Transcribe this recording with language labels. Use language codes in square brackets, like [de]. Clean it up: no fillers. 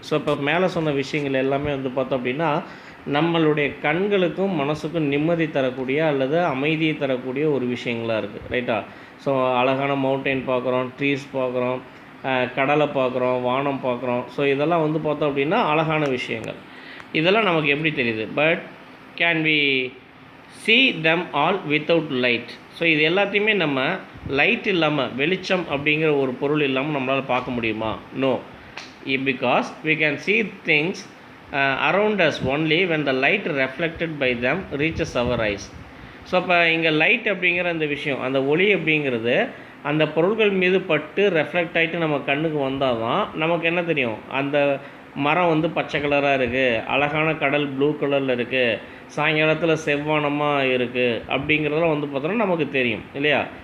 [ta] So இப்போ மேலே சொன்ன விஷயங்கள் எல்லாமே வந்து பார்த்தோம் அப்படின்னா நம்மளுடைய கண்களுக்கும் மனசுக்கும் நிம்மதி தரக்கூடிய அல்லது அமைதியை தரக்கூடிய ஒரு விஷயங்களாக இருக்குது. ரைட்டா? ஸோ அழகான மவுண்டெயின் பார்க்குறோம், ட்ரீஸ் பார்க்குறோம், கடலை பார்க்குறோம், வானம் பார்க்குறோம். ஸோ இதெல்லாம் வந்து பார்த்தோம் அப்படின்னா அழகான விஷயங்கள். இதெல்லாம் நமக்கு எப்படி தெரியுது? [en] But can we see them all without light? [ta] So இது எல்லாத்தையுமே நம்ம லைட் இல்லாமல், வெளிச்சம் அப்படிங்கிற ஒரு பொருள் இல்லாமல் நம்மளால் பார்க்க முடியுமா? [en] No, because we can see things around us only when the light reflected by them reaches our eyes. [ta] So அப்போ இங்கே லைட் அப்படிங்கிற அந்த விஷயம், அந்த ஒளி அப்படிங்கிறது அந்த பொருட்கள் மீது பட்டு ரெஃப்ளெக்ட் ஆகிட்டு நம்ம கண்ணுக்கு வந்தால் தான் நமக்கு என்ன தெரியும், அந்த மரம் வந்து பச்சை கலராக இருக்குது, அழகான கடல் ப்ளூ கலரில் இருக்குது, சாயங்காலத்தில் செவ்வானமாக இருக்குது அப்படிங்கிறதெல்லாம் வந்து பார்த்தோன்னா நமக்கு தெரியும் இல்லையா.